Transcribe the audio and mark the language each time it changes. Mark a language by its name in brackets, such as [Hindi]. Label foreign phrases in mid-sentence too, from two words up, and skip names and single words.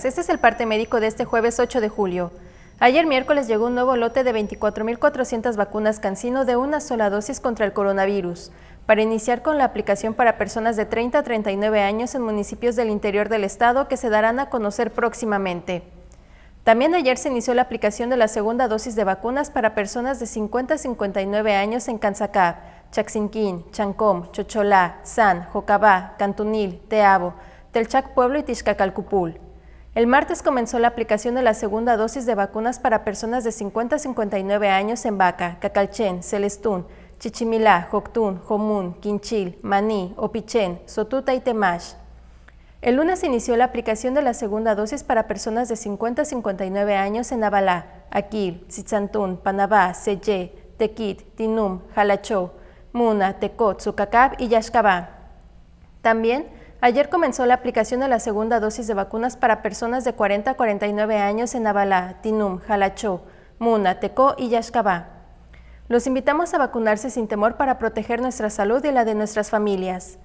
[Spanish] Este es el parte médico de este jueves 8 de julio. Ayer miércoles llegó un nuevo lote de 24.400 vacunas CanSino de una sola dosis contra el coronavirus, para iniciar con la aplicación para personas de 30 a 39 años en municipios del interior del estado que se darán a conocer próximamente. También ayer se inició la aplicación de la segunda dosis de vacunas para personas de 50 a 59 años en Canzacab, Chaxinquín, Chancom, Chocholá, San, Jocabá, Cantunil, Teabo, Telchac Pueblo y Tixcacalcupul. El martes comenzó la aplicación de la segunda dosis de vacunas para personas de 50 a 59 años en Baca, Cacalchen, Celestún, Chichimilá, Joctún, Jomún, Quinchil, Maní, Opichén, Sotuta y Temash. El lunes inició la aplicación de la segunda dosis para personas de 50 a 59 años en Abalá, Aquil, Tzitzantún, Panabá, Seyé, Tequit, Tinum, Jalachó, Muna, Tecot, Zucacab y Yaxcabá. También, ayer comenzó la aplicación de la segunda dosis de vacunas para personas de 40 a 49 años en Abalá, Tinum, Jalachó, Muna, Tecó y Yaxcabá. Los invitamos a vacunarse sin temor para proteger nuestra salud y la de nuestras familias.